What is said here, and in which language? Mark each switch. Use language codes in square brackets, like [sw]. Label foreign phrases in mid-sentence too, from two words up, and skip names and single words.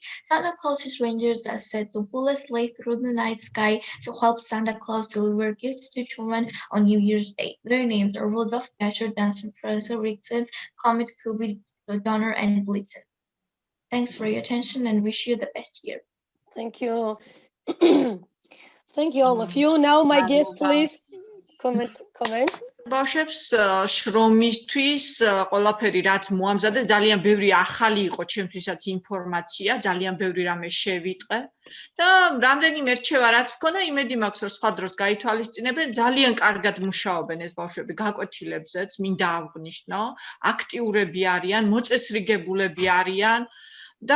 [en] Santa Claus's reindeers are said to pull a sleigh through the night sky to help Santa Claus deliver gifts to children on New Year's Day. Their names are Rudolph, Dasher, Dancer, Prancer, Vixen, Comet, Cupid, Donner, and Blitzen. Thanks for your attention and wish you the best year. Thank you. Thank you all of you. Now my guest, please. Comment. [ka] ბავშვებს შრომისთვის ყველაფერი რაც მოამზადე ძალიან ბევრი ახალი იყო ჩემთვისაც ინფორმაცია, ძალიან ბევრი რამე შევიტყე და რამდენიმე რჩევა რაც მქონდა, იმედი მაქვს რომ სხვა დროს გაითვალისწინებენ, ძალიან კარგად მუშაობენ ეს ბავშვები გაკვეთილებზეც, მინდა აღვნიშნო, აქტიურები არიან, მოწესრიგებულები არიან და